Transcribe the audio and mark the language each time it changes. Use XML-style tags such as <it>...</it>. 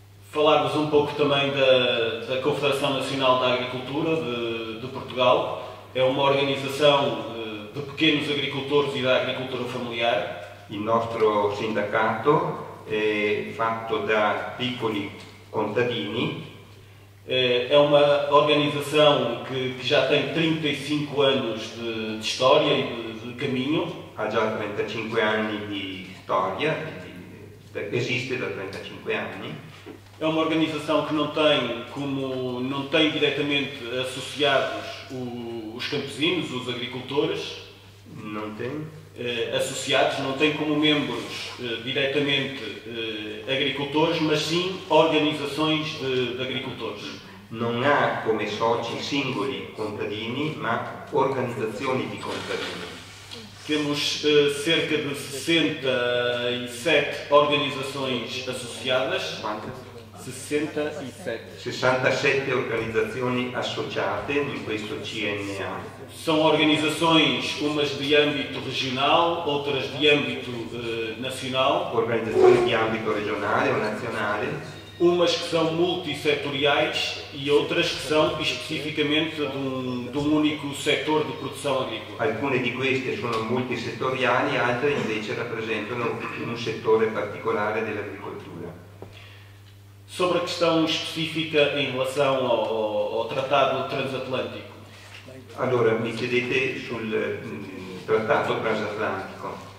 <pt>Falar-vos um pouco também da Confederação Nacional da Agricultura de Portugal. É uma organização de pequenos agricultores e da agricultura familiar.</pt> <it>Il nostro sindacato è fatto da piccoli contadini.</it> <pt>É uma organização que já tem 35 anos de história e de caminho.</pt> <it>Ha già 35 anni di storia, esiste da 35 anni.</it> <pt>É uma organização que não tem diretamente associados os campesinos, os agricultores. Não tem? Associados, não tem como membros diretamente agricultores, mas sim organizações de agricultores.</pt> <it>Non ha come soci singoli contadini, ma organizzazioni di contadini.</it> <pt>Temos cerca de 67 organizações associadas. Quantas?</pt> <it>67 organizzazioni associate in questo CNA.</it> <pt>São organizações, umas de âmbito regional, outras de âmbito nacional.</pt> <it>Organizzazioni di ambito regionale o nazionale.</it> <pt>Umas que são multissetoriais e outras que são especificamente de um único setor de produção agrícola.</pt> <it>Alcune di queste sono multisettoriali, altre invece rappresentano un settore particolare dell'agricoltura.</it> <pt>Sobre a questão específica em relação ao Tratado Transatlântico.</pt> <it>Allora, mi chiedete sul Trattato Transatlantico.</it>